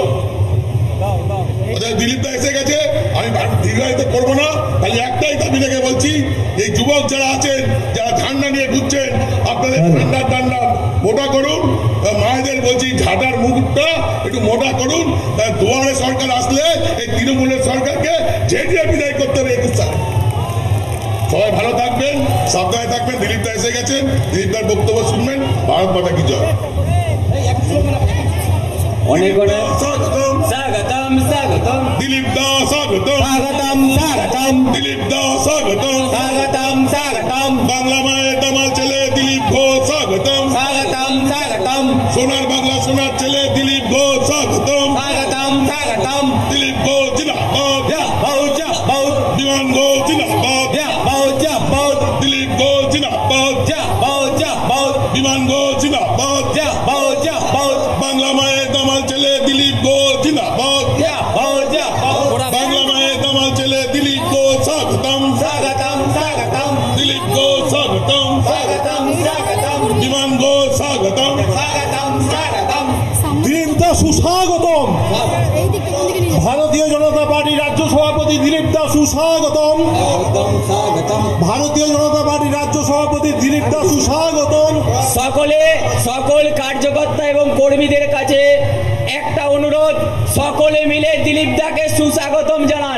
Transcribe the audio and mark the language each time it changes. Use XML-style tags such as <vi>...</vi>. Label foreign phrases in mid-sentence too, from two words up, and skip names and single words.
<bn>দিলীপ দা এসে গেছে, আমি দীর্ঘায়িত করবো না, খালি একটাই দাবি থেকে বলছি, এই যুবক যারা আছেন, যারা ঝান্ডা নিয়ে ঘুরছেন, আপনাদের ঠান্ডা মোটা করুন, মায়েদের বলছি ঝাঁটার মুখটা একটু মোটা করুন, দুয়ারে সরকার আসলে এই তৃণমূলের সরকারকে ঝেঁটিয়ে বিদায় করতে হবে 21 সালে। সবাই ভালো থাকবেন, সাবধানে থাকবেন। দিলীপ দা এসে গেছেন, দিলীপ দার বক্তব্য শুনবেন।</bn> <hi>भारत माता की जय।</hi> <bn>অনেক অনেক স্বাগতম স্বাগতম স্বাগতম দিলীপ দা, স্বাগতম স্বাগতম স্বাগতম দিলীপ দা, স্বাগতম স্বাগতম স্বাগতম বাংলা মায়ের দামাল ছেলে দিলীপ ঘোষ, স্বাগতম স্বাগতম স্বাগতম সোনার বাংলা সোনার ছেলে দিলীপ ঘোষ, স্বাগতম স্বাগতম স্বাগতম দিলীপ ঘোষ জিন্দাবাদ, জিন্দাবাদ বিমান ঘোষ জিন্দাবাদ, জিন্দাবাদ দিলীপ ঘোষ জিন্দাবাদ, জিন্দাবাদ বিমান ঘোষ জিন্দাবাদ, জিন্দাবাদ বাংলা মায়ের দামাল ছেলে দিলীপ ঘোষ জিন্দাবাদ, বাংলা মায়ের দামাল ছেলে দিলীপ ঘোষ, স্বাগতম স্বাগতম স্বাগতম দিলীপ ঘোষ, স্বাগতম স্বাগতম স্বাগতম বিমান ঘোষ, স্বাগতম স্বাগতম স্বাগতম দিলীপ দা সুস্বাগতম। ভারতীয় জনতা পার্টি রাজ্য সভাপতি দিলীপ দা সুস্বাগতম। ভারতীয় জনতা পার্টি রাজ্য সভাপতি দিলীপ দা সুস্বাগতম। সকল কার্যকর্তা এবং কর্মীদের কাছে একটা অনুরোধ, সকলে মিলে দিলীপ দাকে সুস্বাগতম জানান।</bn>